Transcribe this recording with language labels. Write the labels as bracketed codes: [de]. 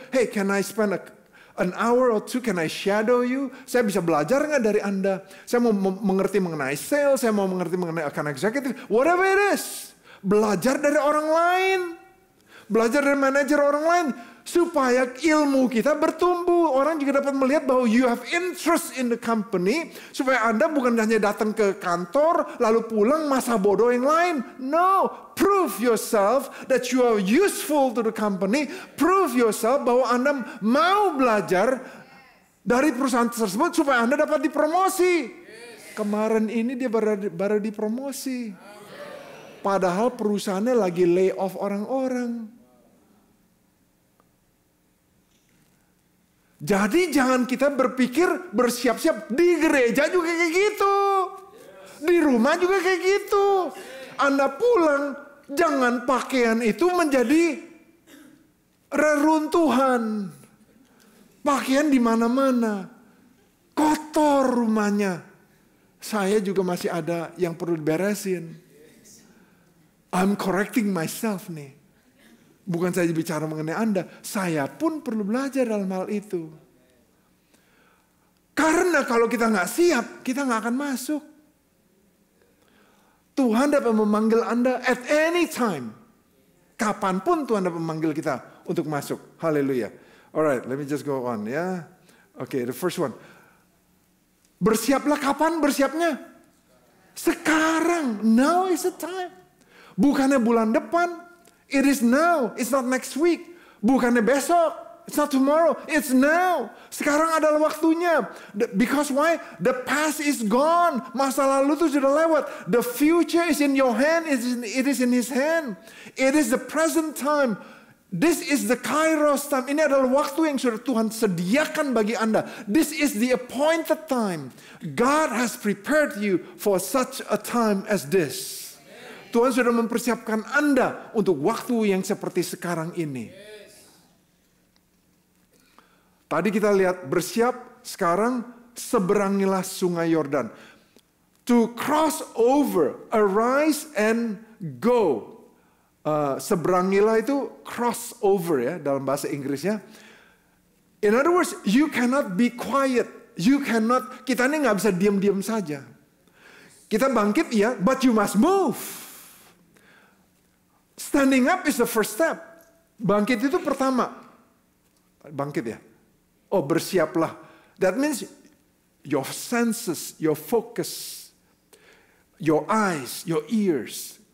[en] Hey, can I spend an hour or two, can I shadow you? [id] Saya bisa belajar nggak dari Anda? Saya mau mengerti mengenai sales, saya mau mengerti mengenai account executive, [en] whatever it is. [id] Belajar dari orang lain. Belajar dari manajer orang lain. Supaya ilmu kita bertumbuh. Orang juga dapat melihat bahwa [en] you have interest in the company. [id] Supaya Anda bukan hanya datang ke kantor, lalu pulang masa bodoh yang lain. [en] No, prove yourself that you are useful to the company. Prove yourself [id] bahwa Anda mau belajar dari perusahaan tersebut supaya Anda dapat dipromosi. Kemarin ini dia baru dipromosi. Padahal perusahaannya lagi lay off orang-orang. Jadi jangan kita berpikir bersiap-siap. Di gereja juga kayak gitu. Di rumah juga kayak gitu. Anda pulang, jangan pakaian itu menjadi reruntuhan. Pakaian di mana-mana. Kotor rumahnya. Saya juga masih ada yang perlu diberesin. [en] I'm correcting myself nih. [id] Bukan saja bicara mengenai Anda, saya pun perlu belajar dalam hal itu. Karena kalau kita nggak siap, kita nggak akan masuk. Tuhan dapat memanggil Anda [en] at any time. [id] Kapanpun Tuhan dapat memanggil kita untuk masuk. Haleluya. [en] Alright, let me just go on ya. Okay, the first one. [id] Bersiaplah kapan bersiapnya? Sekarang. [en] Now is the time. [id] Bukannya bulan depan. [en] It is now. It's not next week. [id] Bukannya besok. [en] It's not tomorrow. It's now. [id] Sekarang adalah waktunya. [en] Because why? The past is gone. [id] Masa lalu itu sudah lewat. [en] The future is in your hand. It is in His hand. It is the present time. This is the Kairos time. [id] Ini adalah waktu yang sudah Tuhan sediakan bagi Anda. [en] This is the appointed time. God has prepared you for such a time as this. [id] Tuhan sudah mempersiapkan Anda untuk waktu yang seperti sekarang ini. Tadi kita lihat bersiap, sekarang seberangilah sungai Yordan. [en] To cross over, arise and go. [id] Seberangilah itu cross over ya dalam bahasa Inggrisnya. [en] In other words, you cannot be quiet. [id] Kita ini nggak bisa diam-diam saja. Kita bangkit ya, [en] but you must move. Standing up is the first step. [id] Bangkit itu pertama. Bangkit ya. Oh, bersiaplah. [en] That means your senses, your focus, your eyes, your ears.